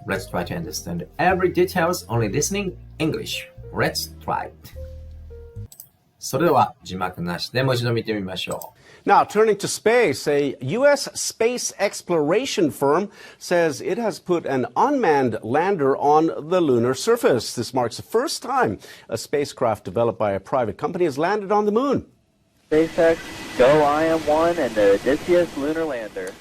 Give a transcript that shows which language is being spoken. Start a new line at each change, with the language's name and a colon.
English: Let's try to understand every details only listening English. Let's try.
Japanese: それでは字幕なしでもう一度見てみましょう。
English: Now, turning to space, a U.S. space exploration firm says it has put an unmanned lander on the lunar surface. This marks the first time a spacecraft developed by a private company has landed on the moon. SpaceX, Go IM-1 and the Odysseus lunar lander.